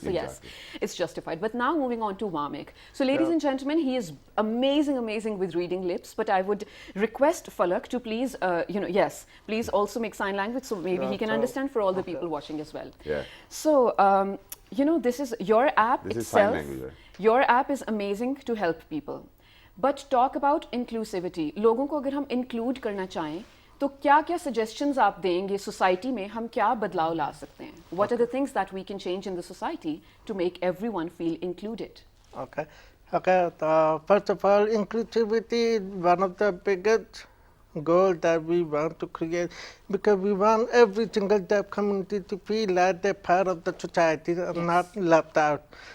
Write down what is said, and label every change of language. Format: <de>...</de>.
<en>So yes, it's justified. But now moving on to Vamik. So ladies and gentlemen, he is amazing with reading lips, but I would request Falak to please, please also make sign language so maybe he can understand for all the people watching as well. Yeah. So, this is your app This is sign itself. language, right? Your app is amazing to help people. But talk about inclusivity.</en> <hi>लोगों को अगर हम include करना चाहें, तो क्या-क्या suggestions आप देंगे society में हम क्या बदलाव ला सकते हैं?</hi> <en>What are the things that we can change in the society to make everyone feel included? Okay. First of all, inclusivity is one of the biggest goals that we want to create, because we want every single deaf community to feel like they're part of the society and not left out.</en>